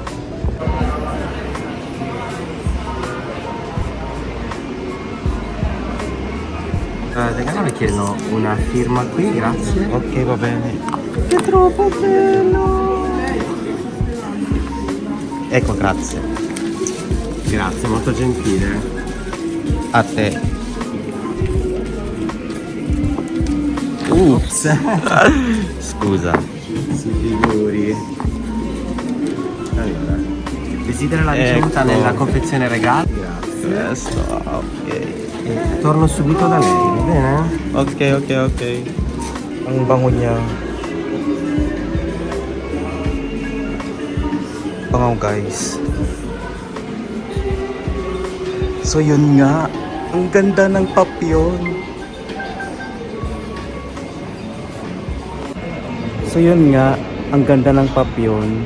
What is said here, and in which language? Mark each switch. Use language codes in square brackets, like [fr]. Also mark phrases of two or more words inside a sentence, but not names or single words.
[it] Regalo, le chiedono una firma qui, grazie. Ok, va bene. Che troppo bello! Ecco, grazie. Grazie, molto gentile. A te. Ups! Scusa. Si figuri. Allora, desidera la ricevuta Ecco. nella confezione regalo. Grazie. Questo, ok. Torno subito da lei, va bene? [tl] Ok. Ang bango niya. Bango, guys. So yun nga, ang ganda ng papyon. So yun nga, ang ganda ng papyon.